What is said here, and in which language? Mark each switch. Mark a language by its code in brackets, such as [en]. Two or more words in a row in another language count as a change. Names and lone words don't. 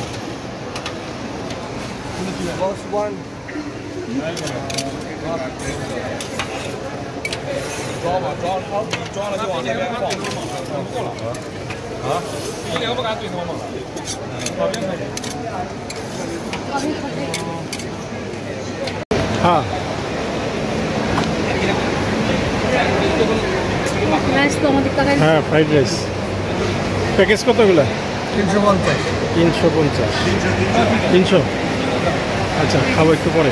[en] boss one [zh] 装了就往那边放，够了啊！这个不敢对头吗？旁边可以。 [bn] হ্যাঁ, রাইস তো আমাদের টাকায়। হ্যাঁ, [en] fried rice [bn] প্যাকেজ কতগুলো? 350। 350। 300। আচ্ছা, খাবো একটু পরে।